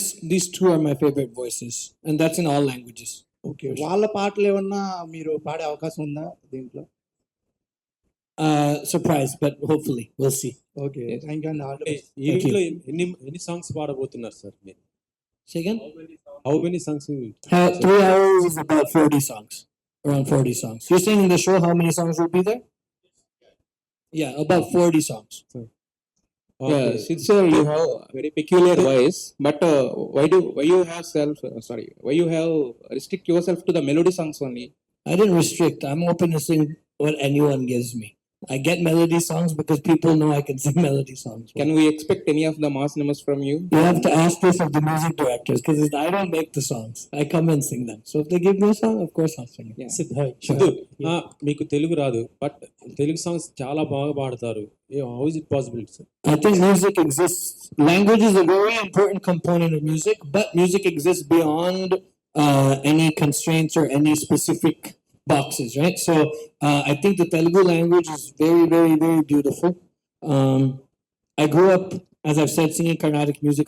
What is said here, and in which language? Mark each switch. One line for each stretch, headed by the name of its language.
English: These two are my favorite voices, and that's in all languages.
Telugu: Okay, వాళ్ళ పాటలు ఏమన్నా మీరు పాడే అవకాశం ఉందా దీంట్లో?
English: Surprise, but hopefully we'll see. Okay, thank you అండి.
Telugu: ఈవెంట్లో ఎన్ని సాంగ్స్ పాడబోతున్నారు సార్ మీరు?
English: Say again? How many songs? 3 hours is about 40 songs, around 40 songs. You're saying in the show how many songs will be there? Yeah, about 40 songs. Yeah, Sid sir, you have a very peculiar voice, but why you have why you have restrict yourself to the melody songs only? I didn't restrict. I'm open to sing what anyone gives me. I get melody songs because people know I can sing melody songs. Can we expect any of the mass numbers from you? You have to ask this of the music directors because I don't make the songs. I come and sing them. So if they give me a song, of course I'll sing it. Yeah.
Telugu: Siddhu, మీకు తెలుగు రాదు, but Telugu songs చాలా బాగా పాడతారు.
English: How is it possible, sir? I think music exists. Language is a very important component of music, but music exists beyond any constraints or any specific boxes, right? So I think the Telugu language is very, very, very beautiful. I grew up, as I've said, singing Carnatic music.